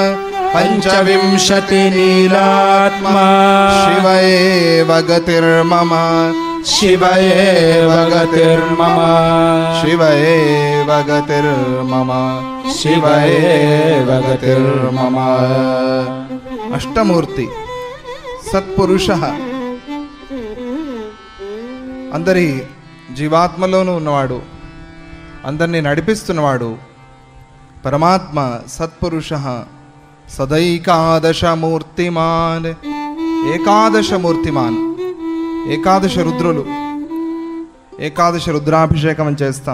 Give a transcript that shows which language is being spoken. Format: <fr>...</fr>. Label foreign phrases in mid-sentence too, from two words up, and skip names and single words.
<sa>पंचविंशतिलीलात्मा शिव एव गतिर्मम शिव एव गतिर्मम शिव एव गतिर्मम शिव एव गतिर्मम।</sa> <te>అష్టమూర్తి సత్పురుష అందరి జీవాత్మలోనూ ఉన్నవాడు, అందరినీ నడిపిస్తున్నవాడు పరమాత్మ సత్పురుష</te> <sa>సదైకాదశమూర్తిమాన్ ఏకాదశమూర్తిమాన్</sa> <te>ఏకాదశ రుద్రులు ఏకాదశ రుద్రాభిషేకం చేస్తాం.</te>